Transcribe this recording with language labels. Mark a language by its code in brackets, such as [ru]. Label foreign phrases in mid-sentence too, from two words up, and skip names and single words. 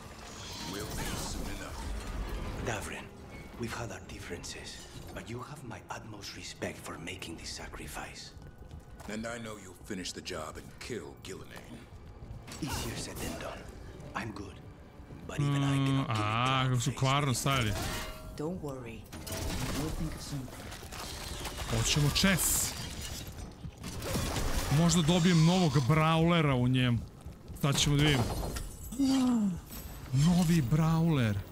[en] We'll be soon enough. Davrin, we've had our differences, but you have my utmost respect for making this sacrifice. And I know you'll finish the job and kill Gillinane. Easier said than done. I'm good, but even I cannot kill it. [sr] Kako su kvarno stavili. [en] Don't worry. We'll think of something. [sr] Hoćemo čes. Možda dobijem novog brawlera u njemu. Sad ćemo da vidimo. Novi brawler.